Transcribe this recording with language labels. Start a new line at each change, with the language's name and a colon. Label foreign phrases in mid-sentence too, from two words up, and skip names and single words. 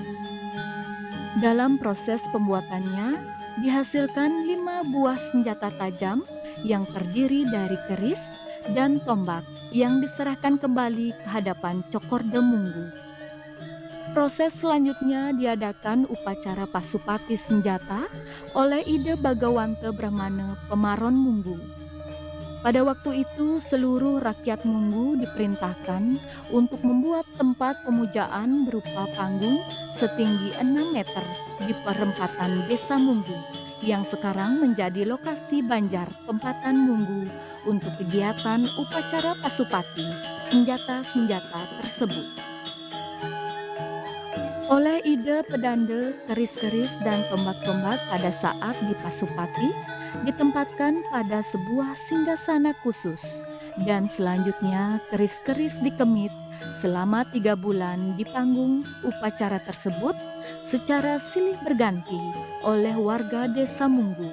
Indonesian: Dalam proses pembuatannya, dihasilkan 5 buah senjata tajam yang terdiri dari keris dan tombak yang diserahkan kembali ke hadapan Cokorda Munggu. Proses selanjutnya diadakan upacara pasupati senjata oleh Ida Bagawanta Brahmana Pemaron Munggu. Pada waktu itu seluruh rakyat Munggu diperintahkan untuk membuat tempat pemujaan berupa panggung setinggi 6 meter di perempatan Desa Munggu yang sekarang menjadi lokasi banjar tempatan Munggu untuk kegiatan upacara pasupati senjata-senjata tersebut. Oleh Ida Pedanda, keris-keris dan tombak-tombak pada saat di Pasupati ditempatkan pada sebuah singgasana khusus, dan selanjutnya keris-keris dikemit selama 3 bulan di panggung upacara tersebut secara silih berganti oleh warga Desa Munggu.